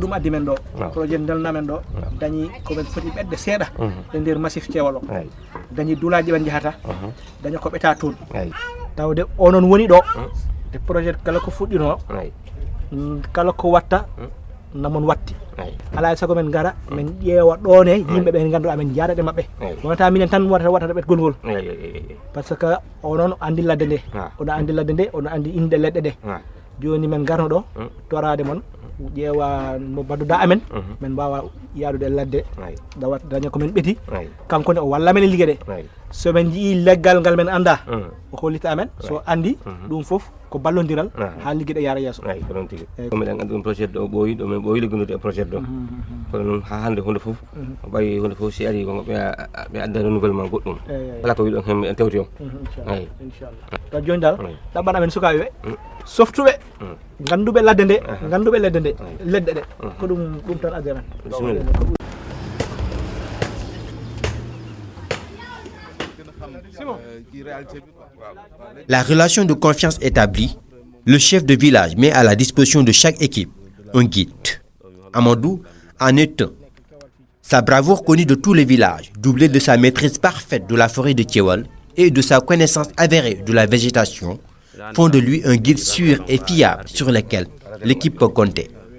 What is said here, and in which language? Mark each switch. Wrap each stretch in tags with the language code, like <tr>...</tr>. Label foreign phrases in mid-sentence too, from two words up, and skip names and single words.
<ff>ɗum addi men ɗo projet dalnamen ɗo dañi koɓen foti ɓedde seeɗa e nder massif Thiéwal o dañi duulaji ɓen jahata dañi ko ɓeta toon tawde onon woni ɗo e projet kala ko fuɗɗino kala ko watta namon watti ala sago men gara men ƴeewa ɗone yimɓe ɓe ganduɗa men jaadaɗe mabɓe wonata minen tan wattata ɓetgol ngol</ff> <fr>par ce que</fr> <ff>onon andi ladde nde oɗo andi ladde nde oɗo andi inde leɗɗe ɗe joni men garno ɗo torade mon ƴeewa mo badduɗa amen men mbawa yaadude e ladde daña komin ɓeeti kankone o walla men e ligguey ɗe somin jii leggal ngal men anda o hollita amen so andi ɗum foof ko ballodiral ha ligguey ɗe yaara yesso ko ɗon tigui miɗen andi ɗum projet ɗo ɓooyi ɗo min ɓooyi liggodude e projet ɗo kono noon ha hande hunde foof ɓayi hunde foof si ari ɓe adda renouvellement goɗɗum wala ko wiɗon hen en tewti on inchallah to joni dal ɗaɓɓan amen sukaɓe ɓe softuɓe ganduɓe ladde nde ganduɓe ledde nde leɗɗe ɗe ko ɗum tan addi amen bisimilla.</ff> <fr>La relation de confiance établie, le chef de village met à la disposition de chaque équipe un guide. Amadou en est un. Sa bravoure connue de tous les villages, doublée de sa maîtrise parfaite de la forêt de Thiéwal et de sa connaissance avérée de la végétation, font de lui un guide sûr et fiable sur lequel l'équipe peut compter.</fr>